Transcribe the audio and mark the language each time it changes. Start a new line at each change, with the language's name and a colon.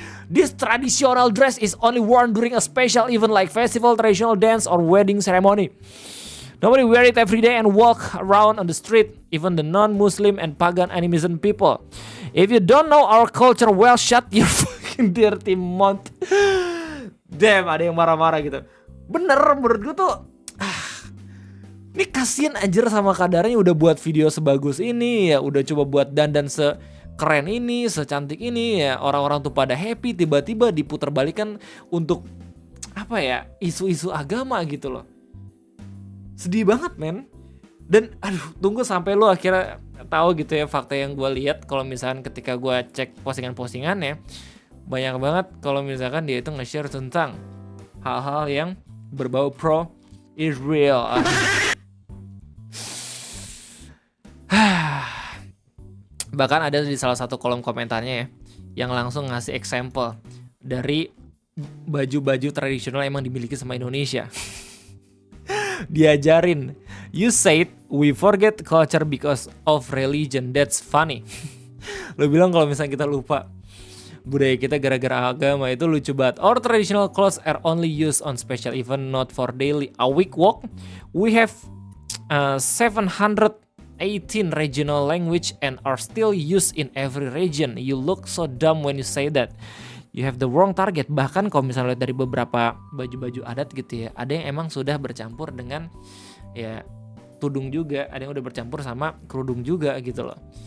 English: This traditional dress is only worn during a special event like festival, traditional dance, or wedding ceremony. Nobody wear it every day and walk around on the street, even the non-Muslim and pagan animism people. If you don't know our culture well, shut your fucking dirty mouth.
Indonesian: Damn, ada yang marah-marah gitu. Bener, menurut gue tuh ini kasian anjir sama Kadaranya udah buat video sebagus ini ya, udah coba buat dandan sekeren ini, secantik ini ya. Orang-orang tuh pada happy, tiba-tiba diputerbalikan untuk apa ya, isu-isu agama gitu loh. Sedih banget men. Dan tunggu sampai lu akhirnya tahu gitu ya fakta yang gue lihat. Kalau misalkan ketika gue cek postingan-postingannya, banyak banget kalau misalkan dia itu nge-share tentang hal-hal yang berbau pro Israel. Bahkan ada di salah satu kolom komentarnya ya, yang langsung ngasih example dari baju-baju tradisional emang dimiliki sama Indonesia.
English: Diajarin, you said we forget culture because of religion, that's funny.
Indonesian: Lo bilang kalau misalnya kita lupa budaya kita gara-gara agama, itu lucu banget.
English: Our traditional clothes are only used on special event, not for daily. A week walk, we have 718 regional language and are still used in every region. You look so dumb when you say that. You have the wrong target.
Indonesian: Bahkan kalau misalnya lihat dari beberapa baju-baju adat gitu ya, ada yang emang sudah bercampur dengan ya tudung juga, ada yang udah bercampur sama kerudung juga gitu loh.